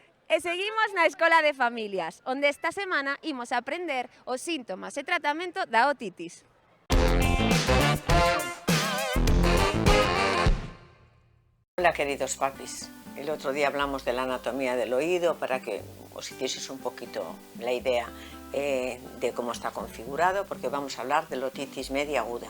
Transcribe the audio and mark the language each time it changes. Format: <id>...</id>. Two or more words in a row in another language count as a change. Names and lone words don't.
<gl>E seguimos na Escola de Familias, onde esta semana imos aprender os síntomas e tratamento da otitis.</gl> <es>Hola queridos papis, el otro día hablamos de la anatomía del oído para que os hicieseis un poquito la idea de cómo está configurado, porque vamos a hablar de la otitis media aguda.</es>